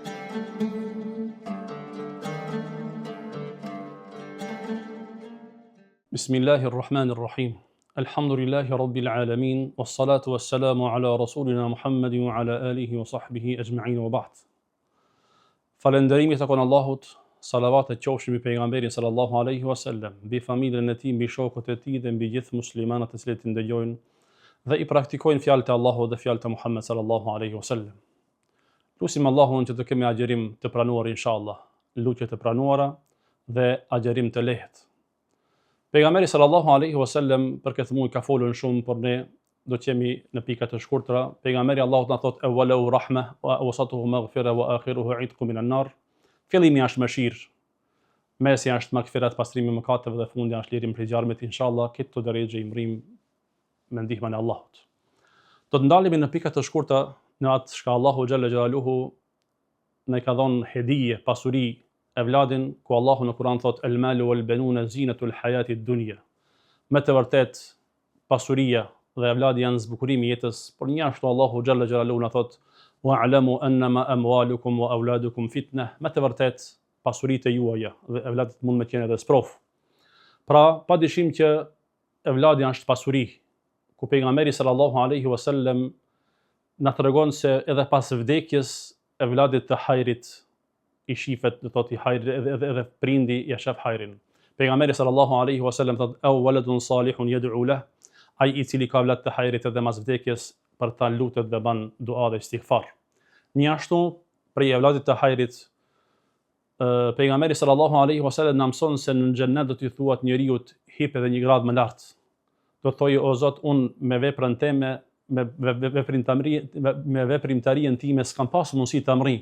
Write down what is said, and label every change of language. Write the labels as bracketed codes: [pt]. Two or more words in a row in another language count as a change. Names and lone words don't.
[ar] Bismillahirrahmanirrahim. الحمد لله رب العالمين، والصلاة والسلام على رسولنا محمد وعلى آله وصحبه أجمعين وبعد. [sq] Falënderimi takon Allahut, salavatet qofshin mbi pejgamberin [ar] صلى الله عليه وسلم, [sq] mbi familjen e tij, mbi shokët e tij dhe mbi gjithë muslimanët të cilët i ndëgjojnë dhe i praktikojnë fjalët e Allahut dhe fjalët e Muhammed [ar] صلى الله عليه وسلم. [sq] Lutim Allahun që të kemi agjerim të pranuar inshallah, lutje të pranuara dhe agjerim të lehtë. Pejgamberi [ar] صلى الله عليه وسلم [sq] për këtë muaj ka folur shumë, por ne do të jemi në pika të shkurtra. Pejgamberi Allahut na thot [ar] أوله رحمة وأوسطه مغفرة وآخره عتق من النار. [sq] Fillimi është mëshirë, mesi është maghfirat, pastrimi i mëkateve dhe fundi është lirim prej xharmit inshallah. Këtë drejtë i mrim me ndihmën e Allahut. Do të ndalemi në pika të shkurtra në atë çka Allahu [ar] جل جلاله [sq] na ka dhënë hedije, pasuri, evladin, ku Allahu në Kur'an thot [ar] المال والبنون زينة الحياة الدنيا. [sq] Me të vërtet pasuria dhe evladi janë zbukurimi i jetës, por njashtu Allahu [ar] جل جلاله [sq] na thot [ar] واعلموا أنما أموالكم وأولادكم فتنة. [sq] Me të vërtet pasuritë juaja dhe evladit mund të jenë edhe sprov. Pra, padyshim që evladi është pasuri, ku pejgamberi [ar] صلى الله عليه وسلم [sq] na tregon se edhe pas vdekjes evladit të hajrit i shifet, do thotë i hajri edhe prindi ja shef hajrin. Pejgamberi [ar] صلى الله عليه وسلم [sq] thot [ar] أو ولد صالح يدعو له, [sq] ai i cili ka vlat të hajrit edhe mas vdekjes për ta lutet dhe ban dua dhe istighfar. Njashtu prej evladit të hajrit pejgamberi [ar] صلى الله عليه وسلم [sq] na mëson se në xhennet do t'i thuat njeriu hip edhe një grad më lart. Do thojë o Zot, un me veprën time, me veprimtarinë time s'kam pas mundësi ta mri.